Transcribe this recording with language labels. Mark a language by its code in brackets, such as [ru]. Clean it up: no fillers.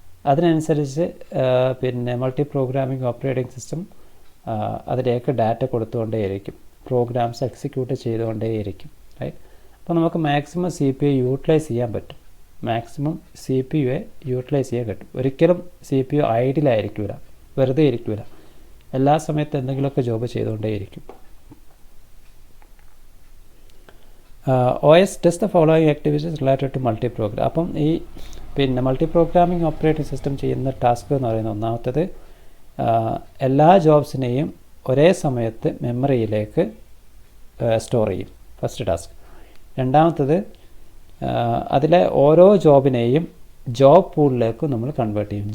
[ml] അതിനനുസരിച്ച് പിന്നെ multi programming operating system അതിലേക്ക് ഡാറ്റ കൊടുത്തുകൊണ്ടേയിരിക്കും, പ്രോഗ്രാംസ് എക്സിക്യൂട്ട് ചെയ്തുകൊണ്ടേയിരിക്കും. റൈറ്റ്? അപ്പോൾ നമുക്ക് മാക്സിമം CPU യൂട്ടിലൈസ് ചെയ്യാൻ പറ്റും. മാക്സിമം CPU യൂട്ടിലൈസ് ചെയ്യാൻ പറ്റും. ഒരിക്കലും CPU ഐഡിലായിരിക്കില്ല, വെറുതെ ഇരിക്കില്ല. എല്ലാ സമയത്തും എന്തെങ്കിലുമൊക്കെ job ചെയ്തുകൊണ്ടേയിരിക്കും. [en] OS does the following activities related to multi program. [ml] അപ്പം ഈ പിന്നെ മൾട്ടി പ്രോഗ്രാമിംഗ് ഓപ്പറേറ്റിംഗ് സിസ്റ്റം ചെയ്യുന്ന ടാസ്ക് എന്ന് പറയുന്നത് ഒന്നാമത്തത് എല്ലാ ജോബ്സിനെയും ഒരേ സമയത്ത് മെമ്മറിയിലേക്ക് സ്റ്റോർ ചെയ്യും. First task. രണ്ടാമത്തത് അതിലെ ഓരോ ജോബിനെയും ജോബ് പൂളിലേക്ക് നമ്മൾ കൺവേർട്ട് ചെയ്യും.